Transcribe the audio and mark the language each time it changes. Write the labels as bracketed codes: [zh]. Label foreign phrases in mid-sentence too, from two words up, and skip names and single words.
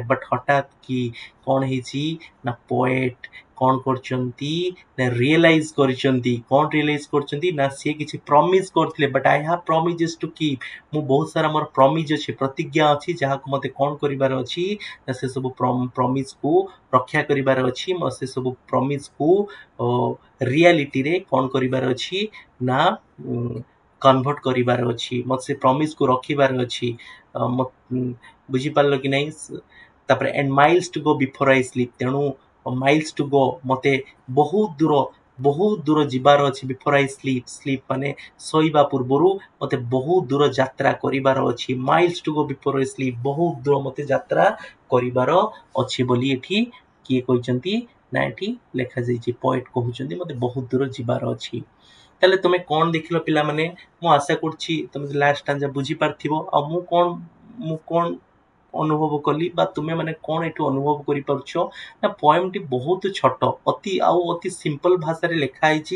[or] ବଟ୍ ହଠାତ୍ କି କଣ ହେଇଛି ନା ପଏଟ କଣ କରୁଛନ୍ତି ନା ରିଏଲାଇଜ କରିଛନ୍ତି, କଣ ରିଏଲାଇଜ କରିଛନ୍ତି ନା ସିଏ କିଛି ପ୍ରମିସ କରିଥିଲେ, [en] but I have promises to keep, [or] ମୁଁ ବହୁତ ସାରା ମୋର ପ୍ରମିଜ ଅଛି, ପ୍ରତିଜ୍ଞା ଅଛି, ଯାହାକୁ ମତେ କଣ କରିବାର ଅଛି ନା ସେ ସବୁ ପ୍ରମିସକୁ ରକ୍ଷା କରିବାର ଅଛି, ସେ ସବୁ ପ୍ରମିସକୁ ରିଆଲିଟିରେ କଣ କରିବାର ଅଛି ନା କନଭର୍ଟ କରିବାର ଅଛି, ମତେ ସେ ପ୍ରମିସକୁ ରଖିବାର ଅଛି। ବୁଝିପାରିଲ କି ନାହିଁ? ତାପରେ [en] and miles to go before I sleep, [or] ତେଣୁ [en] miles to go [or] ମତେ ବହୁତ ଦୂର ଯିବାର ଅଛି [en] before I sleep [or] ମାନେ ଶୋଇବା ପୂର୍ବରୁ ମତେ ବହୁତ ଦୂର ଯାତ୍ରା କରିବାର ଅଛି। [en] miles to go before I sleep, [or] ବହୁତ ଦୂର ମତେ ଯାତ୍ରା କରିବାର ଅଛି ବୋଲି ଏଠି କିଏ କହିଛନ୍ତି ନା ଏଠି ଲେଖାଯାଇଛି, ପଏଟ କହୁଛନ୍ତି ମତେ ବହୁତ ଦୂର ଯିବାର ଅଛି। ତାହେଲେ ତମେ କଣ ଦେଖିଲ ପିଲାମାନେ? ମୁଁ ଆଶା କରୁଛି ତମେ [en] last stanza [or] ବୁଝିପାରିଥିବ। ଆଉ ମୁଁ କଣ ଅନୁଭବ କଲି ବା ତୁମେ ମାନେ କଣ ଏଠୁ ଅନୁଭବ କରିପାରୁଛ ନା ପଏମଟି ବହୁତ ଛୋଟ, ଅତି ସିମ୍ପଲ ଭାଷାରେ ଲେଖା ହେଇଛି।